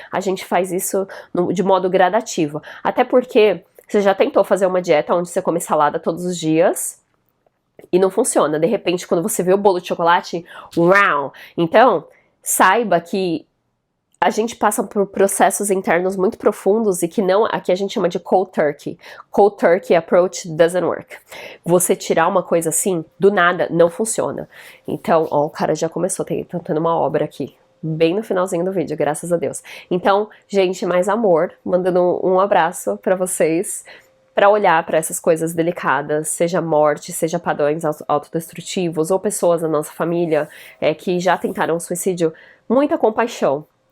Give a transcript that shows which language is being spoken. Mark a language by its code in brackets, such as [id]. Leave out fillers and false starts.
[pt] A gente faz isso de modo gradativo. Até porque você já tentou fazer uma dieta onde você come salada todos os dias e não funciona. De repente, quando você vê o bolo de chocolate, uau! Então, saiba que a gente passa por processos internos muito profundos e que não, aqui a gente chama de cold turkey. [en] Cold turkey approach doesn't work. [pt] Você tirar uma coisa assim, do nada, não funciona. Então, o cara já começou, tá tendo uma obra aqui, bem no finalzinho do vídeo, graças a Deus. Então, gente, mais amor, mandando um abraço pra vocês, para olhar para essas coisas delicadas, seja morte, seja padrões autodestrutivos, ou pessoas da nossa família que já tentaram suicídio, muita compaixão.